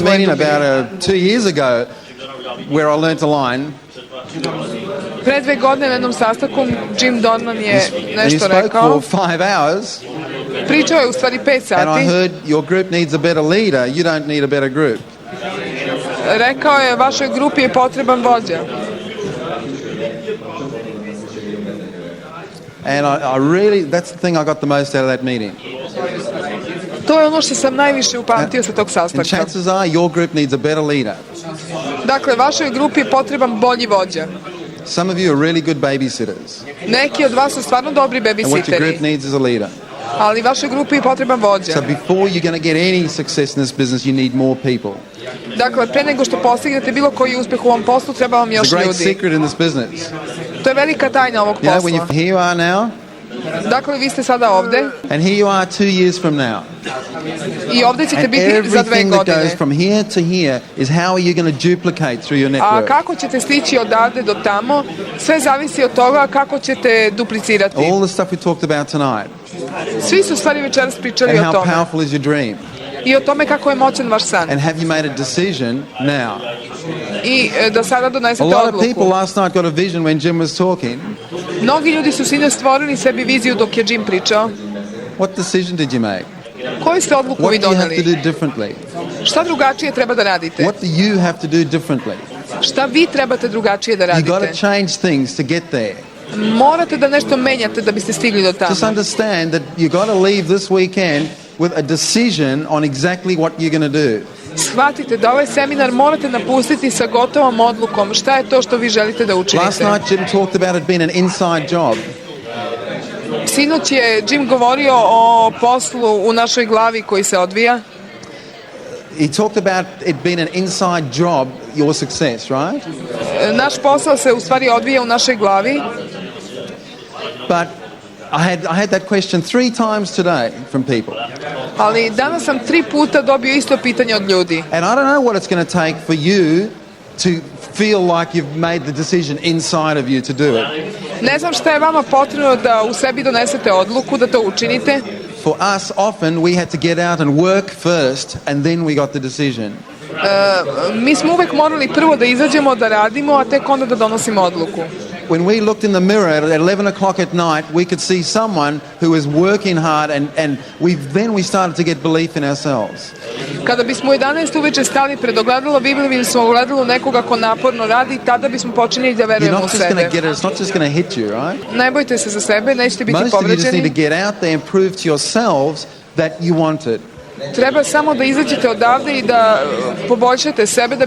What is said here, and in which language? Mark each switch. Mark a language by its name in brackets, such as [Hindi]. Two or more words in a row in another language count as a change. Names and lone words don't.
[Serbian] osvojili. [English] about 2 years ago where I learnt a line. [Serbian] Pre 2 godine na jednom sastanku Jim Dornan je [English] He [Serbian] nešto [English] spoke [Serbian] rekao. [English] for 5 hours. [Serbian] Pričao je u stvari 5 [English] And I [Serbian] sati. [English] heard your group needs a better leader. You don't need a better group. [Serbian] Rekao je, vašoj grupi je potreban vođa. [English] And I really, that's the thing I got the most out of that meeting. [Serbian] To je ono što sam najviše upamtio sa tog [English] And [Serbian] sastanka. [English] chances are your group needs a better leader. [Serbian] Dakle, vašoj grupi je potreban bolji vođa. [English] Some of you are really good babysitters. [Serbian] Neki od vas su stvarno dobri [English] And what your group [Serbian] babysiteri, [English] needs is a leader. [Serbian] ali vašoj grupi je potreban vođa. [English] So before you're going to get any success in this business, you need more people. [Serbian] Dakle, pre nego što postignete bilo koji uspeh u ovom poslu, treba vam [English] It's [Serbian] još [English] a great [Serbian] ljudi. [English] secret in this business. [Serbian] To je velika tajna ovog [English] You know, when [Serbian] posla. [English] here you are now, [Serbian] Dakle, vi ste sada ovde [English] and here you are 2 years from now. [Serbian] i ovde ćete [English] And [Serbian] biti za 2 [English] everything that [Serbian] godine. [English] goes from here to here is how are you going to duplicate through your [Serbian] A [English] network. [Serbian] kako ćete stići odavde do tamo, sve zavisi od toga kako ćete duplicirati. [English] All the stuff we talked about tonight. [Serbian] Svi su stvari večeras pričali [English] And [Serbian] o [English] how [Serbian] tome. [English] powerful is your dream. [Serbian] I o tome kako je moćan vaš san. [English] And have you made a decision now? [Serbian] I da sada [English] A [Serbian] donesete [English] lot of people [Serbian] odluku. [English] last night got a vision when Jim was talking. [Serbian] Mnogi ljudi su sinoć stvorili sebi viziju dok je Jim pričao. [English] What decision did you make? [Serbian] Koju ste odluku [English] What [Serbian] vi [English] do you have to [Serbian] doneli? [English] do differently? [Serbian] Šta drugačije treba da radite? [English] What do you have to do differently? [Serbian] Šta vi trebate drugačije da [English] You got to [Serbian] radite? [English] change things to get there. [Serbian] Morate da nešto menjate da biste stigli do [English] Just [Serbian] tamo. [English] understand that you got to leave this weekend with a decision on exactly what you're going to do. [Serbian] Shvatite da ovaj seminar morate napustiti sa gotovom odlukom šta je to što vi želite da [English] Last [Serbian] učinite. [English] night Jim talked about it being an inside job. [Serbian] Sinoć je Jim govorio o poslu u našoj glavi koji se odvija. [English] He talked about it being an inside job, your success, right? [Serbian] Naš posao se u stvari odvija u našoj glavi. [English] But I had that question 3 times today from people. [Serbian] Ali danas sam 3 puta dobio isto pitanje od ljudi. [English] And I don't know what it's going to take for you to feel like you've made the decision inside of you to do it. [Serbian] Ne znam šta je vama potrebno da u sebi donesete odluku da to učinite. [English] For us, often we had to get out and work first, and then we got the decision. [Serbian] Mi smo uvek morali prvo da izađemo, da radimo, a tek onda da donosimo odluku. [English] When we looked in the mirror at 11 o'clock at night, we could see someone who was working hard, and we started to get belief in ourselves. [Serbian] Kada bismo u 11 uveče stali pred ogledalo, videli bismo u ogledalu nekoga ko naporno radi i tada bismo počinjeli da [English] You're [Serbian] verujemo u [English] not just going [Serbian] sebe. [English] to get it, it's not just going to hit you, right? [Serbian] Ne bojte se za sebe, nećete biti [English] Most of you just need to [Serbian] povređeni. [English] get out there and prove to yourselves that you want it. [Serbian] Treba samo da izađete odavde i da poboljšate sebe da